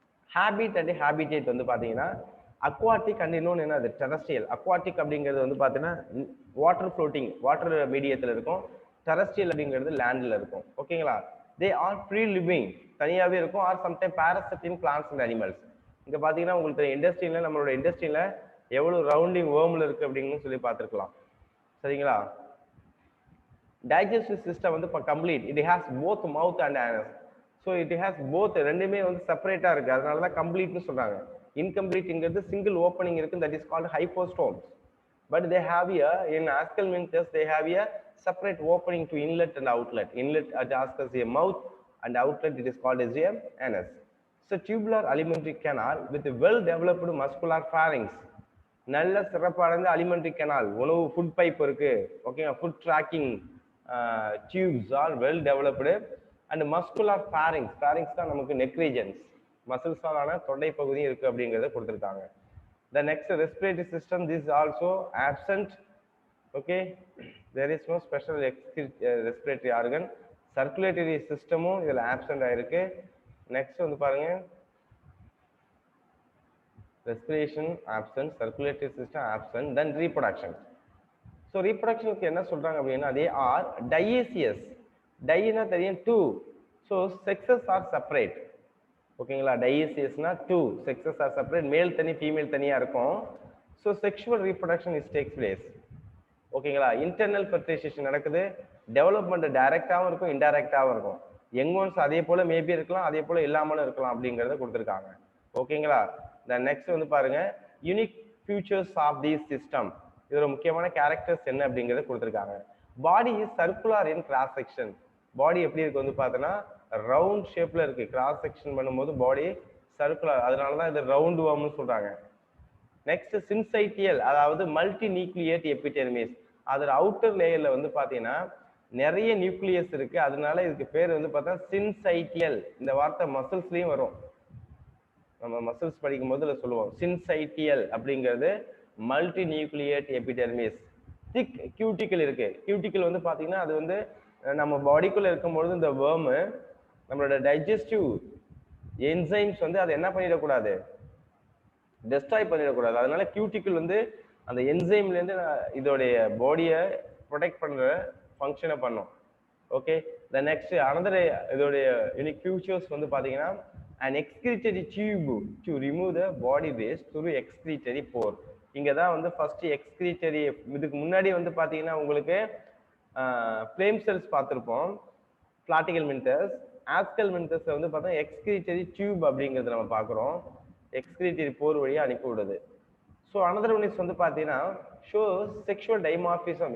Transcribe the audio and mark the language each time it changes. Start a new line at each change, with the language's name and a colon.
Tamil: Habit and habitat வந்து பார்த்தீங்கன்னா aquatic and இன்னொன்று என்ன, அது டெரஸ்ட்ரியல். அக்வாட்டிக் அப்படிங்கிறது வந்து பார்த்தீங்கன்னா வாட்டர் ஃப்ளோட்டிங், வாட்டர் மீடியத்தில் இருக்கும். டெரஸ்ட்ரியல் அப்படிங்கிறது லேண்டில் இருக்கும். ஓகேங்களா,
English: they are free living,
Tamil: தனியாவே இருக்கும்,
English: or sometimes parasite in plants and animals.
Tamil: இங்க பாத்தீங்கன்னா உங்களுக்கு இண்டஸ்ட்ரியில, நம்மளோட இண்டஸ்ட்ரியில எவ்வளவு ரவுண்டிங் வேர்ம்ல இருக்கு அப்படின்னு சொல்லி பார்த்துருக்கலாம். சரிங்களா?
English: digestive system வந்து complete, it has both mouth and anus. So it has both,
Tamil: ரெண்டுமே வந்து செப்பரேட்டா இருக்கு, அதனால தான் கம்ப்ளீட்னு சொல்றாங்க. இன்கம்ப்ளீட்ங்கிறது சிங்கிள் ஓப்பனிங் இருக்கு,
English: that is called hypostomes. But they have here in Ascalminthus, they have a separate opening to inlet and outlet. Inlet at as a mouth and outlet it is called as a anus. So tubular alimentary canal with a well developed muscular pharynx.
Tamil: நல்ல சிறப்படைந்த alimentary canal, உணவு food pipe இருக்கு, ஓகேங்க,
English: Food tracking tubes are well developed and muscular pharynx.
Tamil: pharynx தான் நமக்கு neck regions, மசில்ஸாலான தொண்டை பகுதி இருக்கு அப்படிங்கறத கொடுத்திருக்காங்க.
English: The next respiratory system, this is also absent. Okay, there is no special respiratory organ.
Tamil: Circulatory systemமும் இதுல absent ஆயிருக்கு.
English: Next வந்து பாருங்க, respiration absent, circulatory system absent, then reproduction.
Tamil: So reproductionக்கு என்ன சொல்றாங்க அப்படின்னா,
English: they are dioecious.
Tamil: Diனா தெரியும்,
English: two. So sexes are separate. ஓகேங்களா? dioecious-னா two, sexes are separate,
Tamil: மேல் தனி ஃபீமேல் தனியா இருக்கும்.
English: So sexual reproduction is takes place.
Tamil: ஓகேங்களா? internal fertilization நடக்குது, டெவலப்மெண்ட் டைரக்டாவும் இருக்கும், இன்டைரக்டாவும் இருக்கும். யங் ஒன்ஸ் அதே போல மேபி இருக்கலாம், அதே போல இல்லாமலும் இருக்கலாம் அப்படிங்கறத கொடுத்திருக்காங்க. ஓகேங்களா?
English: the next வந்து பாருங்க, unique features of this system.
Tamil: இதோட முக்கியமான கேரக்டர்ஸ் என்ன அப்படிங்கறத கொடுத்திருக்காங்க.
English: body is circular in cross section.
Tamil: பாடி எப்படி இருக்கு வந்து பார்த்தோன்னா ரவுண்ட் ஷேப்ல இருக்கு, கிராஸ் செக்ஷன் பண்ணும்போது பாடி சர்க்குலர், அதனாலதான் இது ரவுண்ட் வார்ம்னு சொல்றாங்க.
English: Next syncytial, அதாவது multinucleate epidermis.
Tamil: அதோட அவுட்டர் லேயர்ல வந்து பாத்தீங்கன்னா நிறைய நியூக்ளியஸ் இருக்கு, அதனால இதுக்கு பேர் வந்து பார்த்தா சின்சைட்டியல். இந்த வார்த்தை மசில்ஸ்லயும் வரும், நம்ம மசில்ஸ் படிக்கும் போது சொல்லுவோம் சின்சைட்டியல் அப்படிங்கிறது மல்டி நியூக்ளியேட் எபிடெர்மிஸ். திக் கியூட்டிக்கல் இருக்கு, கியூட்டிக்கல் வந்து பாத்தீங்கன்னா அது வந்து நம்ம பாடிக்குள்ள இருக்கும்பொழுது இந்த வேர்ம் நம்மளோட டைஜஸ்டிவ் என்சைம்ஸ் வந்து அதை என்ன பண்ணிடக்கூடாது, டெஸ்ட்ராய் பண்ணிடக்கூடாது. அதனால கியூட்டிக்கல் வந்து அந்த என்சைம்ல இருந்து இதோடைய பாடியை ப்ரொடெக்ட் பண்ற ஃபங்க்ஷனை பண்ணும்.
English: okay, the next another
Tamil: இதோடைய யூனிக் ஃபியூச்சர்ஸ் வந்து பாத்தீங்கன்னா
English: an excretory tube to remove the body waste through excretory pore.
Tamil: இங்க தான் வந்து ஃபர்ஸ்ட் எக்ஸ்கிரீட்டரி, இதுக்கு முன்னாடி வந்து பாத்தீங்கன்னா உங்களுக்கு ஃப்ளேம் செல்ஸ் பார்த்திருப்போம், பிளாட்டிகல்மின்தஸ். ஆஸ்கல்மின்தஸ்ல வந்து பார்த்தா எக்ஸ்கிரீட்டரி டியூப் அப்படிங்கிறது நம்ம பார்க்குறோம், எக்ஸ்கிரீட்டரி போர் வழியா அனுப்பி விடுது.
English: So another one is வந்து பார்த்தீங்கன்னா shows sexual dimorphism.